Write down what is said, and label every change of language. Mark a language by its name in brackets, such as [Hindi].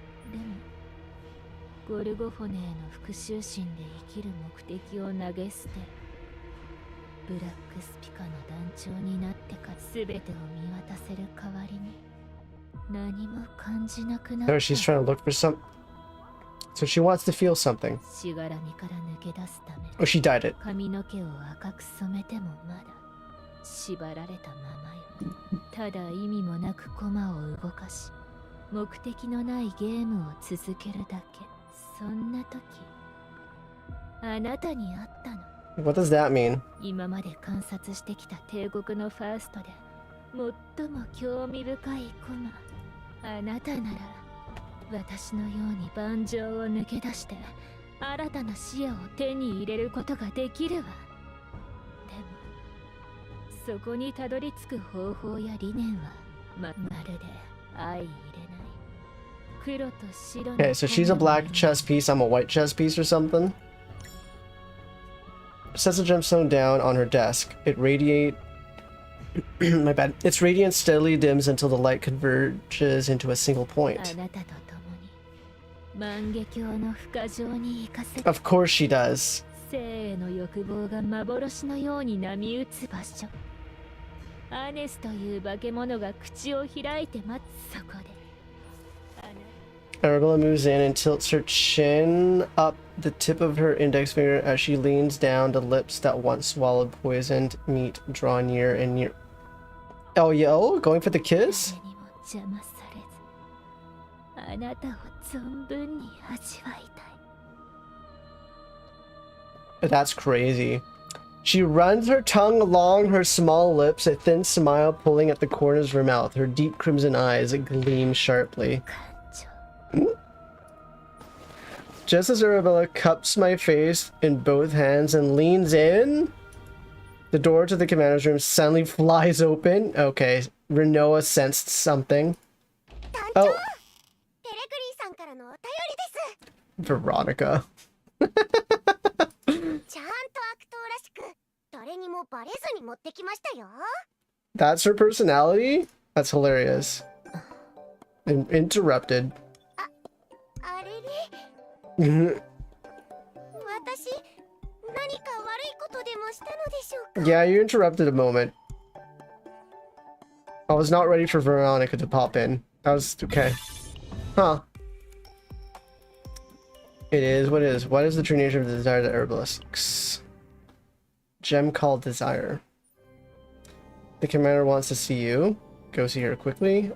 [Japanese] でもゴルゴフォネへの復讐心で生きる目的を投げ捨て、ブラックスピカの団長になってから全てを見渡せる代わりに何も感じなくなった。 [English] Oh, she's trying to look for some. So she wants to feel something. [Japanese] しがらみから抜け出すため [English] Oh, she dyed it. [Japanese] 髪の毛を赤く染めてもまだ縛られたままよ。ただ意味もなくコマを動かし目的のないゲームを続けるだけ。そんな時あなたに会ったの。 [English] What does that mean? [Japanese] 今まで観察してきた帝国のファーストで最も興味深いコマ。あなたなら私のように盤上を抜け出して新たな視野を手に入れることができるわ。でもそこにたどり着く方法や理念はまるで相入れない。黒と白の [English] Okay, so she's a black chess piece, I'm a white chess piece or something. Sets a gemstone down on her desk. It radiate... My bad. Its radiance steadily dims until the light converges into a single [Japanese] あ [English] point. [Japanese] なたと共に万華鏡の深城に行かせ [English] Of course she does. [Japanese] 生への欲望が幻のように波打つ場所。アネスという化け物が口を開いて待つ。そこで [English] Arabella moves in and tilts her chin up the tip of her index finger as she leans down. The lips that once swallowed poisoned meat draw near and near. Oh, yo, going for the kiss? [Japanese] 誰にも邪魔されずあなたを存分に味わいたい。 [English] That's crazy. She runs her tongue along her small lips, a thin smile pulling at the corners of her mouth. Her deep crimson eyes gleam sharply. [Japanese] 感情 [English] Just as Arabella cups my face in both hands and leans in, the door to the commander's room suddenly flies open. Okay, Renoa sensed something. Oh, [Japanese] テレグリーさんからのお便りです。 [English] Veronica. [Japanese] ちゃんと悪党らしく誰にもバレずに持ってきましたよ。 [English] That's her personality? That's hilarious. Interrupted. [Japanese] あれれ、私何か悪いことでもしたのでしょうか。 [English] Yeah, you interrupted a moment. I was not ready for Veronica to pop in. That was okay. Huh. It is what it is. What is the true nature of the desire that Arabella seeks? Gem called Desire. The commander wants to see you. Go see her quickly.